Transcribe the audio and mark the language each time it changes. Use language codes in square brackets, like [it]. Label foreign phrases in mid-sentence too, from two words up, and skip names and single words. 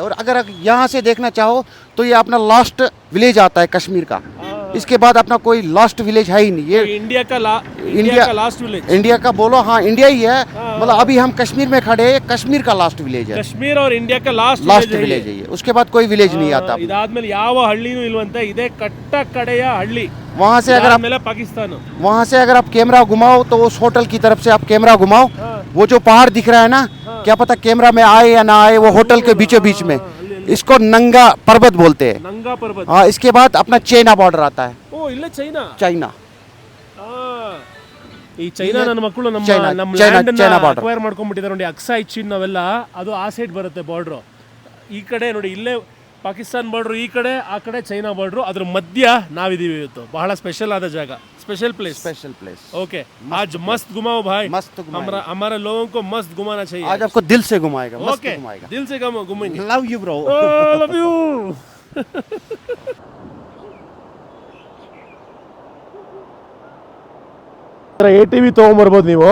[hi] और अगर यहाँ से देखना चाहो तो ये अपना [en] last village [hi] आता है कश्मीर का. इसके बाद अपना कोई [en] last village [hi] है ही नहीं. ये इंडिया का [en] last village. [hi] इंडिया का बोलो, हाँ इंडिया ही है. मतलब अभी हम कश्मीर में खड़े हैं, कश्मीर का लास्ट विलेज है. कश्मीर और इंडिया का लास्ट विलेज है ये. उसके बाद कोई विलेज नहीं आता. [kn] ಇದಾದ್ಮೇಲೆ ಯಾವ ಹಳ್ಳಿನೂ ಇಲ್ವಂತೆ. ಇದೇ ಕಟ್ಟ ಕಡೆಯ ಹಳ್ಳಿ. [hi] वहाँ से अगर आप पाकिस्तान, वहाँ से अगर आप कैमरा घुमाओ तो उस होटल की तरफ से आप कैमरा घुमाओ. वो जो पहाड़ दिख रहा है ना, क्या पता कैमरा में आए या ना आए. वो होटल के बीचों बीच में. इसको नंगा पर्वत बोलते हैं. नंगा पर्वत. हाँ. इसके बाद अपना [en] China border [hi] आता है. [kn] ಓ ಇಲ್ಲೆ चाइना. ಈ ಚೈನಾ ನನ್ನ ಮಕ್ಕಳು ನಮ್ಮ [en] land acquire [kn] ಮಾಡ್ಕೊಂಡ್ಬಿಟ್ಟಿದ್ದಾರೆ ನೋಡಿ. ಅಕ್ಸಾಯ್ ಚೀನ್ ಅವೆಲ್ಲ ಅದು ಆ ಸೈಡ್ ಬರುತ್ತೆ ಬಾರ್ಡ್ರು. ಈ ಕಡೆ ನೋಡಿ, ಇಲ್ಲೇ ಪಾಕಿಸ್ತಾನ್ ಬಾರ್ಡ್ರು, ಈ ಕಡೆ ಆ ಕಡೆ ಚೈನಾ ಬಾರ್ಡ್ರು. ಅದ್ರ ಮಧ್ಯ ನಾವಿದೀವಿ ಇವತ್ತು. ಬಹಳ ಸ್ಪೆಷಲ್ ಆದ ಜಾಗ, [en] special place. [hi] ओके, आज मस्त घुमाओ भाई. मस्त घुमाएगा. हमारे लोगों को मस्त घुमाना चाहिए. आज आपको दिल से घुमाएगा. मस्त ओके, घुमाएगा. दिल से घुमाएंगे. [en] love you bro. love you. [kn] ATV ತೊಗೊಂಬರ್ಬೋದು ನೀವು.